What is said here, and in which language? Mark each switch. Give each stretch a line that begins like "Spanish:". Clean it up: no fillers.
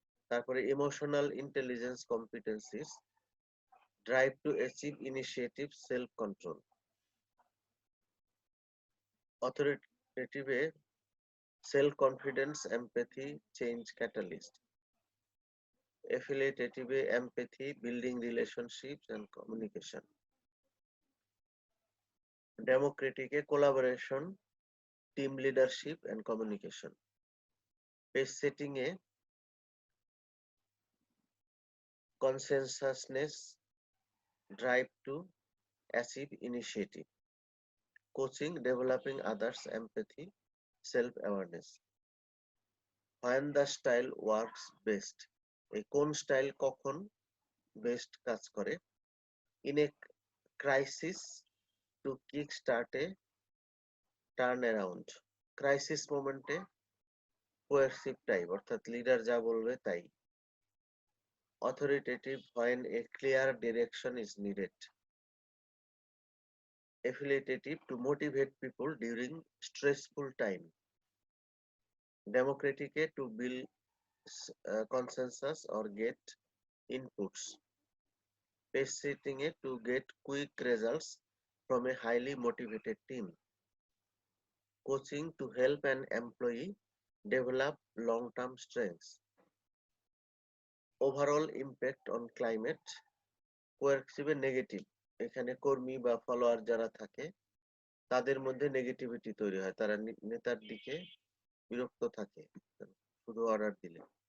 Bangla: তারপরে
English: Emotional intelligence competencies, drive to achieve initiative, self control. অথরিটেটিভে self confidence, empathy, change catalyst. affiliative empathy, building relationships and communication. Democratic collaboration, team leadership and communication. Pace setting a consensusness, drive to achieve initiative. Coaching, developing others, empathy, self-awareness. When the style works best,
Bangla: এই কোন style কখন best কাজ করে?
English: In a crisis, to kick start a turn around.
Bangla: Crisis মোমেন্টে coercive type, অর্থাৎ leader যা বলবে তাই।
English: Authoritative, when a clear direction is needed. Affiliative, to motivate people during stressful time. Democratic, to build consensus or get inputs. Pace setting, to get quick results from a highly motivated team. Coaching, to help an employee develop long-term strengths. Overall impact on climate, coercive
Bangla: negative, এখানে কর্মী বা follower যারা থাকে তাদের মধ্যে negativity তৈরি হয়, তারা নেতার দিকে বিরক্ত থাকে শুধু অর্ডার দিলে।